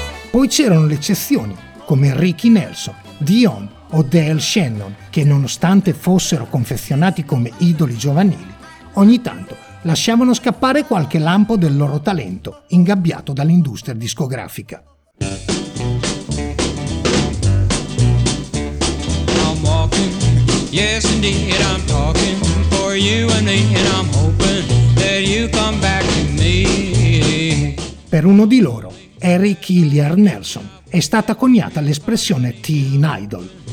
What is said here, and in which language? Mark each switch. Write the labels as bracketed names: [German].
[Italian] Poi c'erano le eccezioni, come Ricky Nelson, Dion o Dale Shannon, che nonostante fossero confezionati come idoli giovanili, ogni tanto lasciavano scappare qualche lampo del loro talento, ingabbiato dall'industria discografica. [English] I'm walking, yes indeed I'm talking. [Italian] Per uno di loro, Eric Hilliard Nelson, è stata coniata l'espressione teen idol.